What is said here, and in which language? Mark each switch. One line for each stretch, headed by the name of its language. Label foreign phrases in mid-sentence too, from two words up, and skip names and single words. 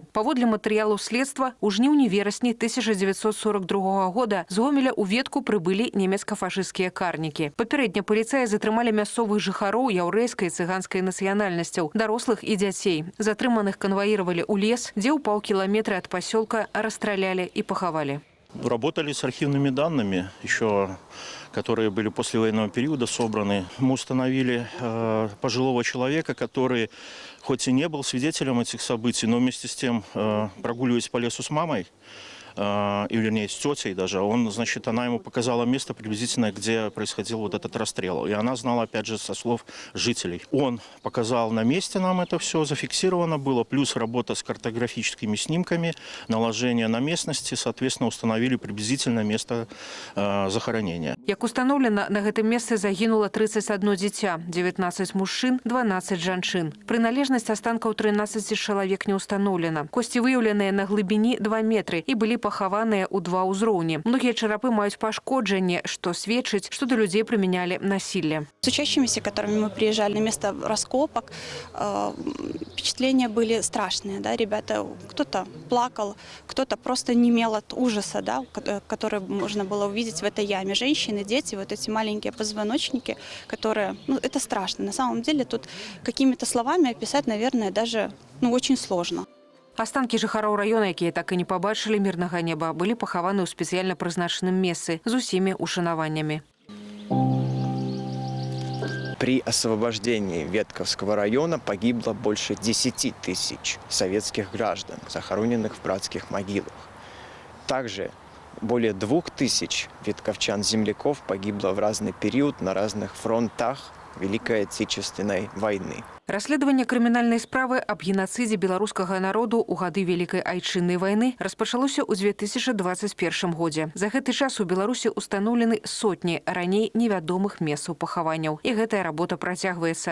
Belarusian: Паводле матэрыялаў следства, у жніўні-верасні 1942 года з Гомеля ў Ветку прыбылі нямецка-фашысцкія карнікі. Папярэдне паліцаі затрымалі мясцовых жыхароў яўрэйскай і цыганскай нацыянальнасцяў, дарослых і дзяцей. Затрыманых канваіравалі ў лес, дзе ў паўкіламетра ад пасёлка расстралялі і пахавалі.
Russian: Работали с архивными данными, еще которые были после военного периода собраны. Мы установили пожилого человека, который хоть и не был свидетелем этих событий, но вместе с тем, прогуливаясь по лесу с мамой, и вернее с тетей даже, она ему показала место приблизительно, где происходил вот этот расстрел. И она знала, опять же, со слов жителей. Он показал на месте нам это все, зафиксировано было, плюс работа с картографическими снимками, наложение на местности, соответственно, установили приблизительно место захоронения.
Belarusian: Як установлено, на гэтым месцы загинуло 31 дзіця, 19 мужчин, 12 жанчын. Прыналежнасць астанкаў 13 чалавек не установлена. Косці выяўленыя на глыбіні 2 метры і былі пахаваныя ў 2 ўзроўні. Многія чарапы маюць пашкоджанне, што сведчыць, што да людзей прымянялі насилие.
Russian: С учащимися, которыми мы приезжали на место раскопок, впечатления были страшные. Да? Ребята, кто-то плакал, кто-то просто немел от ужаса, да? Который можно было увидеть в этой яме. Женщины, дети, вот эти маленькие позвоночники, которые... это страшно. На самом деле тут какими-то словами описать, наверное, даже очень сложно.
Belarusian: Астанкі жыхароў района, якія так і не пабачылі мірнага неба, былі пахаваны ў спецыяльна прызначаным месцы з усімі ушанаваннямі.
Russian: При освобождении Ветковского района погибло больше 10 тысяч советских граждан, захороненных в братских могилах. Также более 2000 ветковчан-земляков погибло в разный период на разных фронтах Великой Отечественной войны.
Belarusian: Расследаванне крымінальнай справы аб генацыдзе беларускага народу ў гады Великай Айчыннай вайны распачалося ў 2021 годзе. За гэты час у Беларусі устаноўлены сотні раней невядомых месцаў пахаванняў. І гэтая работа працягваецца.